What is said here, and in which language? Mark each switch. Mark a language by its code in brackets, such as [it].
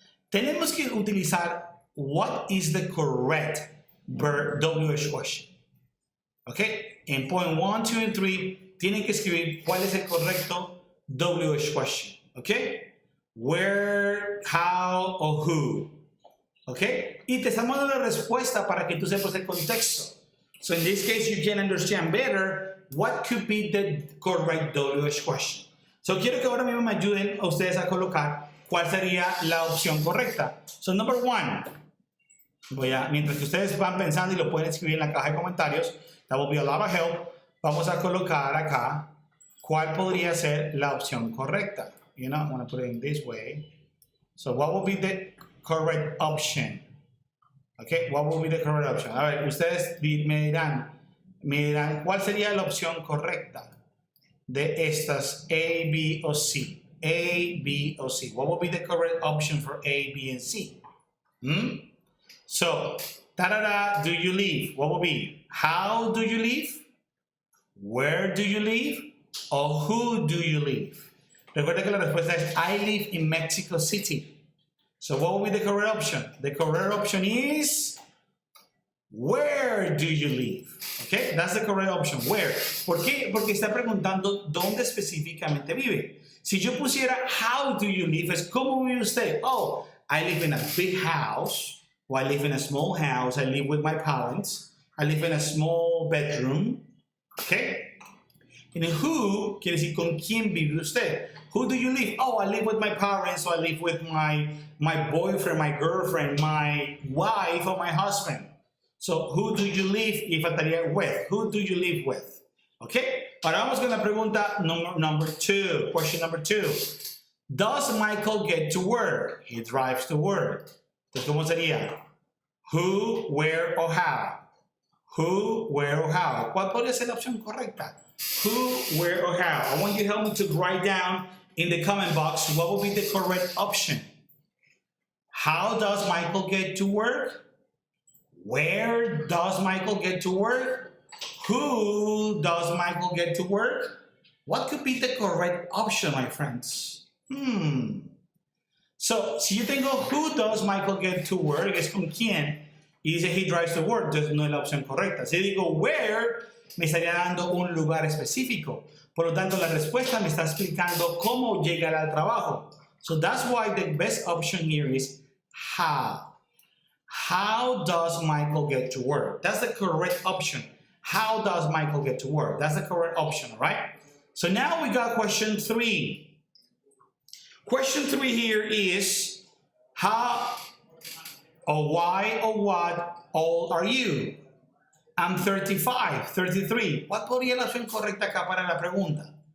[es] Tenemos que utilizar [en] what is the correct verb WH question. ¿Ok? [es] En point 1, 2, and 3 tienen que escribir cuál es el correcto WH question. ¿Ok? [en] Where, how, or who. ¿Ok? [es] Y te estamos dando la respuesta para que tú sepas el contexto. [en] So in this case, you can understand better what could be the correct WH question. [es] So quiero que ahora mismo me ayuden a ustedes a colocar cuál sería la opción correcta. [en] So number 1. [es] Mientras que ustedes van pensando y lo pueden escribir en la caja de comentarios, [en] that will be a lot of help. [es] Vamos a colocar acá cuál podría ser la opción correcta. [en] You know, I'm going to put it in this way. So what will be the correct option? Okay, what will be the correct option? [es] A ver, ustedes me dirán cuál sería la opción correcta de estas A, B o C. A, B o C. [en] What will be the correct option for A, B, and C? So, do you live? What will be? How do you live? Where do you live? Or who do you live? [es] Recuerda que la respuesta es [en] I live in Mexico City. So what will be the correct option? The correct option is where do you live? Okay, that's the correct option. [es] Where? ¿Por qué? Porque está preguntando dónde específicamente vive. Si yo pusiera [en] how do you live, [es] es cómo vive usted. [en] Oh, I live in a big house. Or I live in a small house. I live with my parents. I live in a small bedroom. Okay? [es] And who quiere decir con quién vive usted. [en] Who do you live? Oh, I live with my parents, or I live with my boyfriend, my girlfriend, my wife, or my husband. So, who do you live? [es] Y faltaría [en] with. Who do you live with? Okay? [es] Ahora vamos con la pregunta number 2. [en] Question number 2. Does Michael get to work? He drives to work. [es] Entonces, ¿cómo sería? [en] Who, where, or how? Who, where, or how? [es] ¿Cuál podría ser la opción correcta? [en] Who, where, or how? I want you to help me to write down in the comment box what will be the correct option. How does Michael get to work? Where does Michael get to work? Who does Michael get to work? What could be the correct option, my friends? [es] So, si yo tengo [en] who does Michael get to work, [es] es con quién, y dice [en] he drives to work, [es] entonces no es la opción correcta. Si digo where, me estaría dando un lugar específico. Por lo tanto, la respuesta me está explicando cómo llegar al trabajo. [en] So that's why the best option here is how. How does Michael get to work? That's the correct option. How does Michael get to work? That's the correct option, all right? So now we got question 3. Question 3 here is how or why or what old are you? I'm 35, 33. [es] ¿Cuál podría la opción correcta acá para la pregunta?